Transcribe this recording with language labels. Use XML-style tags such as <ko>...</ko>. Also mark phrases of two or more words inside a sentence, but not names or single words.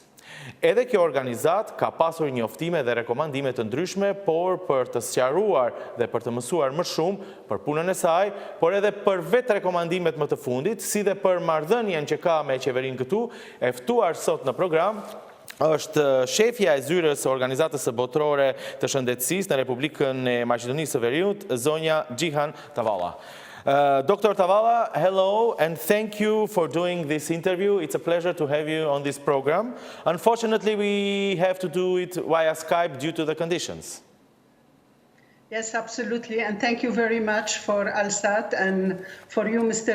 <sq>Edhe kjo organizat ka pasur njoftime dhe rekomandime të ndryshme, por për të sqaruar dhe për të mësuar më shumë për punën e saj, por edhe për vetë rekomandimet më të fundit, si dhe për marrëdhënien që ka me qeverinë këtu, e ftuar sot në program është shefja e zyrës së Organizatës së Botërore të Shëndetësisë në Republikën e Maqedonisë së Veriut, zonja Џијан Tawilah.</sq> <en>Dr. Tawilah, hello and thank you for doing this interview. It's a pleasure to have you on this program. Unfortunately, we have to do it via Skype due to the conditions. Yes, absolutely. And thank you very much for Alsat and for you, Mr.</en>